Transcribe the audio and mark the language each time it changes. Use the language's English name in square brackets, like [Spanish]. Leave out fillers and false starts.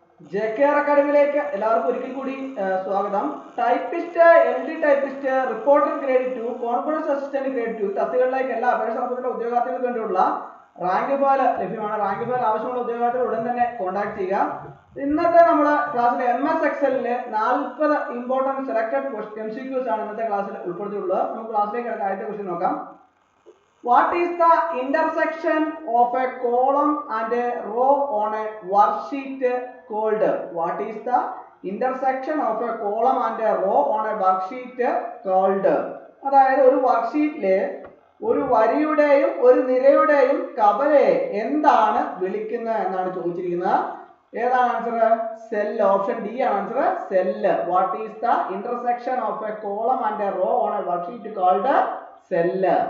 [Malayalam] JKR അക്കാഡമിയിലേക്ക് എല്ലാവർക്കും ഒരിക്കൽ കൂടി സ്വാഗതം. Typist, LD typist, reporter grade 2, confidence assistant grade 2 തസ്തികകളിലേക്ക് എല്ലാ അപേക്ഷ സമർപ്പിക്കുന്ന ഉദ്യോഗാർത്ഥികൾക്ക് വേണ്ടിയുള്ള റാങ്ക് ഫയൽ ലഭ്യമാണ്. റാങ്ക് ഫയൽ ആവശ്യമുള്ള ഉദ്യോഗാർത്ഥികൾ ഉടൻ തന്നെ കോൺടാക്ട് ചെയ്യുക. ഇന്നത്തെ നമ്മുടെ ക്ലാസ്സിൽ MS Excelലെ 40 ഇമ്പോർട്ടന്റ് സെലക്ടഡ് MCQs ആണ് ഇന്നത്തെ ക്ലാസ്സിൽ ഉൾപ്പെടുത്തിയിട്ടുള്ളത്. നമുക്ക് ക്ലാസ്സിലേക്ക് ആദ്യത്തെ ക്വസ്റ്റ്യൻ നോക്കാം. [English] What is the intersection of a column and a row on a worksheet called? What is the intersection of a column and a row on a worksheet called? [Malayalam] അതായത് ഒരു വർക്ക്ഷീറ്റിലെ ഒരു വരിയുടെയും ഒരു നിരയുടെയും കവലയെ എന്താണ് വിളിക്കുന്നത് എന്നാണ് ചോദിച്ചിരിക്കുന്നത്. ഏതാണ് ആൻസർ? സെൽ. ഓപ്ഷൻ ഡി ആണ് answer, [English] Cell. What is the intersection of a column and a row on a worksheet called? Cell.